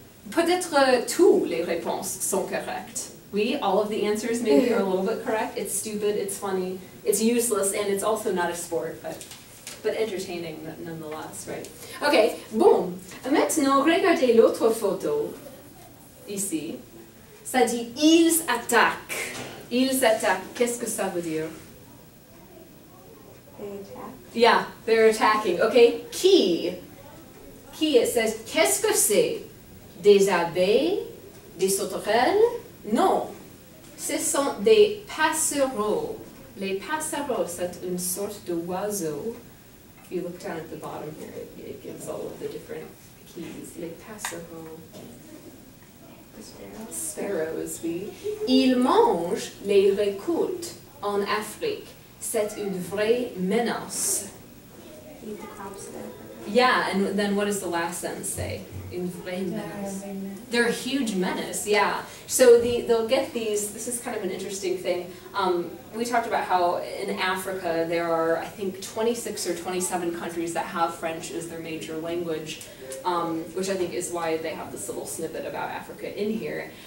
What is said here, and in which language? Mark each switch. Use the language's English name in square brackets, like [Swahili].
[French] Peut-être toutes les réponses sont correctes. [English] Oui, all of the answers maybe are a little bit correct. It's stupid, it's funny, it's useless, and it's also not a sport, but entertaining nonetheless, right? Okay, bon. [French] Maintenant, regardez l'autre photo, ici. Ça dit « ils attaquent ». Ils attaquent. Qu'est-ce que ça veut dire? [English] They attack. Yeah, they're attacking. Okay, qui? [French] Qui, [English] it says, [French] qu'est-ce que c'est? Des abeilles? Des sauterelles? Non. Ce sont des passereaux. Les passereaux, c'est une sorte d'oiseau. [English] If you look down at the bottom here, it gives all of the different keys. [French] Les passereaux. [English] Sparrows, oui. [French] Ils mangent les récoltes en Afrique. C'est une vraie menace. [English] Eat the crops there. Yeah, and then what does the last sentence say? [French] Une vraie menace. [English] They're a huge menace, yeah. So they'll get these, this is kind of an interesting thing. We talked about how in Africa there are, I think, 26 or 27 countries that have French as their major language, which I think is why they have this little snippet about Africa in here.